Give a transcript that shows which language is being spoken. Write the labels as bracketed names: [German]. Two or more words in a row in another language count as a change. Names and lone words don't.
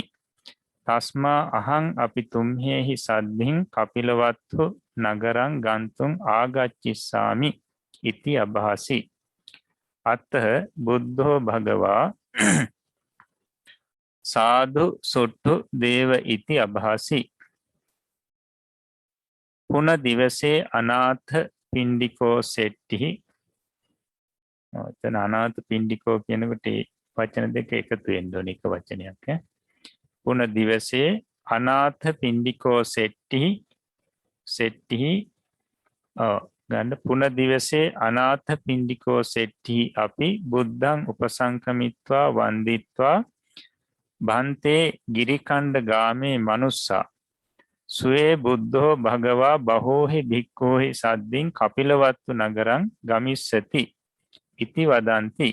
[Pali] තස්මා අහං අපි තුම්හෙහි සද්ධින් කපිලවත්තු නගරං ගන්තුම් ආගච්චිස්සාමි ඉති අභාසි. අතහ බුද්ධෝ භගවා සාදු සුට්ටු දේව ඉති අභාසි. පුන දිවසේ අනාථ පිණ්ඩිකෝ සෙට්ටිහි. [Sinhala] එතන අනාථ පිණ්ඩිකෝ කියනකොට වචන දෙක එකතු වෙන්න ඕන එක වචනයක්. [Pali] පුන දිවසේ අනාථ පිණ්ඩිකෝ සෙට්ටිහි ගන්න පුන දිවසේ අනාථ පිණ්ඩිකෝ සෙට්ටිහි අපි බුද්ධං උපසංකමිත්වා වන්දිත්වා භන්තේ ගිරිකණ්ඩ ගාමේ මනුස්සා සුවේ බුද්ධෝ භගවා බහෝහි භික්ඛෝහි සද්දින් කපිලවත්තු නගරං ගමිස්සති ඉති වදන්ති.